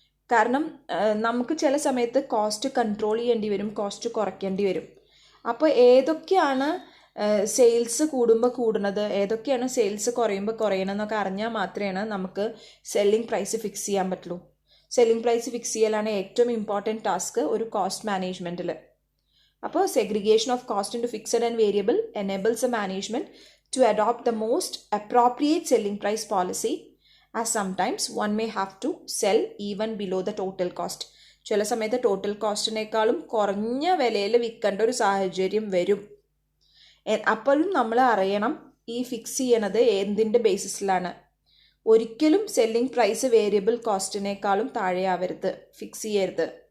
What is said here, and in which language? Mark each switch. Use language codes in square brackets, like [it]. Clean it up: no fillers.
[ml] കാരണം നമുക്ക് ചില സമയത്ത് കോസ്റ്റ് കൺട്രോൾ ചെയ്യേണ്ടി വരും, കോസ്റ്റ് കുറയ്ക്കേണ്ടി വരും. അപ്പോൾ ഏതൊക്കെയാണ് സെയിൽസ് കൂടുമ്പോൾ കൂടുന്നത്, ഏതൊക്കെയാണ് സെയിൽസ് കുറയുമ്പോൾ കുറയണമെന്നൊക്കെ അറിഞ്ഞാൽ മാത്രമേ നമുക്ക് സെല്ലിംഗ് പ്രൈസ് ഫിക്സ് ചെയ്യാൻ പറ്റുള്ളൂ. സെല്ലിംഗ് പ്രൈസ് ഫിക്സ് ചെയ്യലാണ് ഏറ്റവും ഇമ്പോർട്ടൻറ്റ് ടാസ്ക് ഒരു കോസ്റ്റ് മാനേജ്മെൻറ്റിൽ. [en] അപ്പോൾ segregation of cost into fixed and variable enables a management to adopt the most appropriate selling price policy, as sometimes one may have to sell even below the total cost. [ml] ചില സമയത്ത് total കോസ്റ്റിനേക്കാളും കുറഞ്ഞ വിലയിൽ വിൽക്കേണ്ട ഒരു സാഹചര്യം വരും. അപ്പോഴും നമ്മൾ അറിയണം ഈ ഫിക്സ് ചെയ്യണത് എന്തിൻ്റെ ബേസിസിലാണ്. ഒരിക്കലും സെല്ലിംഗ് പ്രൈസ് വേരിയബിൾ കോസ്റ്റിനേക്കാളും താഴെയാവരുത്, ഫിക്സ് ചെയ്യരുത്.